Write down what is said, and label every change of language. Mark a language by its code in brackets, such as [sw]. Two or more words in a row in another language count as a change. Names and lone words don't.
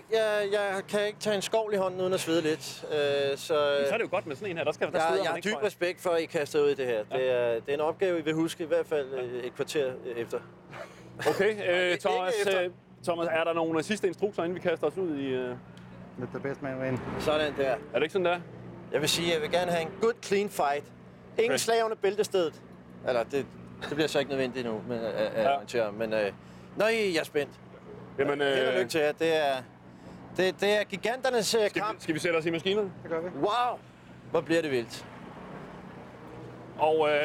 [da] Jeg kan ikke tage en skovl i hånden uden at svede lidt. Så er det jo godt med sådan en her. Jeg har dyb respekt for, at I kaster ud i det her. Ja. Det er en opgave, I vil huske i hvert fald et kvarter efter. Okay, Thomas, er der nogle sidste instrukser, inden vi kaster os ud i... [en] Let the best man win. [da] Sådan der. Er det ikke sådan der? Jeg vil sige, at jeg vil gerne have en [en] good clean fight. [da] Ingen slag under bæltestedet. Eller det bliver så ikke nødvendigt nu, men jeg er spændt. Jamen, held og lykke til jer. Det er giganternes kamp. Skal vi sætte os i maskinerne? Det gør vi. Wow, hvor bliver det vildt. Og